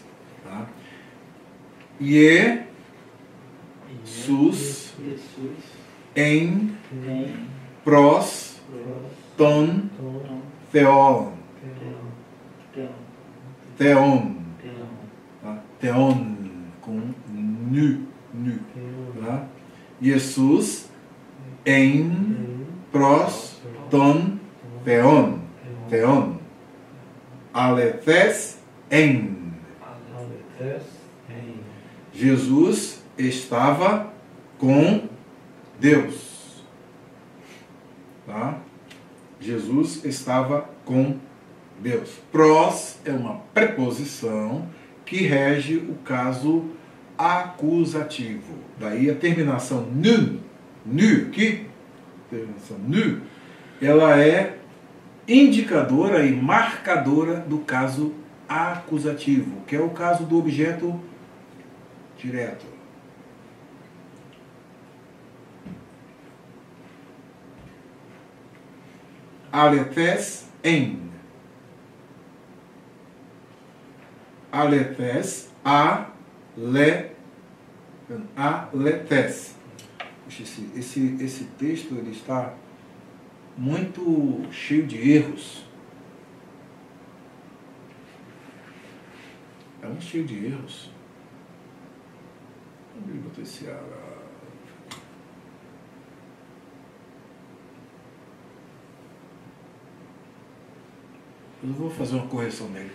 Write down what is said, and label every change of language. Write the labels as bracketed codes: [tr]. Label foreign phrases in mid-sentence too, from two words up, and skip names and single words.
[el] Tá? Jesus ἐν πρὸς τὸν θεόν. Theon. Tá? [pt] Theon com nu. Tá? [el] Jesus ἐν πρὸς τὸν θεόν. Theon. ἀληθὴς ἦν. [pt] Jesus estava com Deus. Tá? Jesus estava com Deus. Pros é uma preposição que rege o caso acusativo. Daí a terminação nu, ela é indicadora e marcadora do caso acusativo, que é o caso do objeto direto. [el] ἀληθὴς ἦν. ἀληθὴς, ἀληθὴς. [pt] Esse texto ele está muito cheio de erros. muito cheio de erros. Onde eu botou esse ar? Eu vou fazer uma correção nele.